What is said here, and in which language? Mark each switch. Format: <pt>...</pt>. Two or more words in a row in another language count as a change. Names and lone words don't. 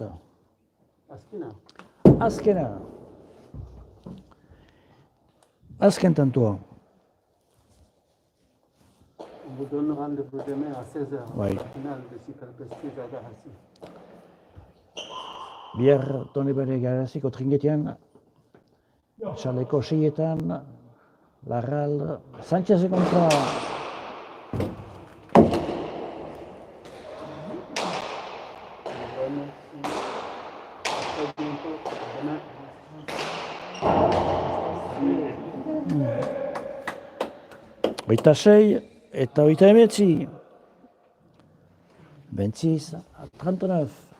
<eu>Azkena. Azkena. Azken tantua.</eu> <fr>On vous donne rendez-vous demain à 16h. Oui. La finale de Super Prestige à Garassi.</fr> <eu>Bihar Donibane Garaziko trinketean, txaleko seietan, Larral, Sánchez kontra. Hogeita sei eta hogeita hemeretzi.</eu> <fr>26 à 39.</fr>